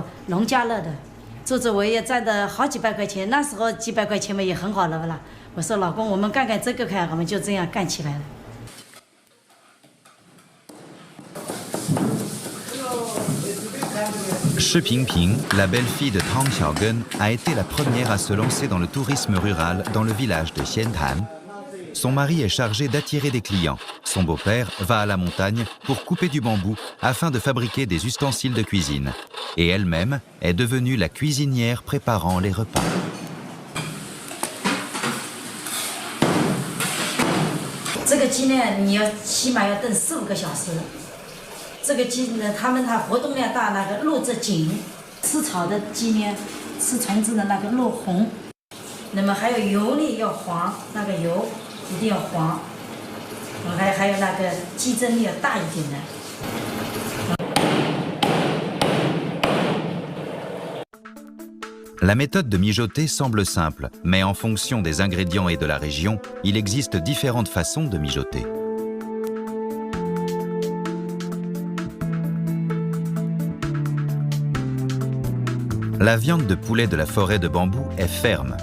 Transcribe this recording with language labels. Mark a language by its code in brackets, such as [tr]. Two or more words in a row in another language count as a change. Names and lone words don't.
[zh] 农家乐的，做着我也赚的好几百块钱，那时候几百块钱嘛也很好了不啦？我说老公，我们干干这个看，我们就这样干起来了。 [fr] Shi Pingping, la belle-fille de Tang Xiaogen, a été la première à se lancer dans le tourisme rural dans le village de Xiantan. Son mari est chargé d'attirer des clients. Son beau-père va à la montagne pour couper du bambou afin de fabriquer des ustensiles de cuisine. Et elle-même est devenue la cuisinière préparant les repas. [zh] Ce 鸡呢，你要起码要炖4、5个小时。这个鸡呢，它活动量大，那个肉质紧。吃草的鸡呢，吃虫子的那个肉红。那么还有油呢要黄，那个油。一定要黄，还有那个鸡胗要大一点的。 [fr] La méthode de mijoter semble simple, mais en fonction des ingrédients et de la région, il existe différentes façons de mijoter. La viande de poulet de la forêt de bambou est ferme.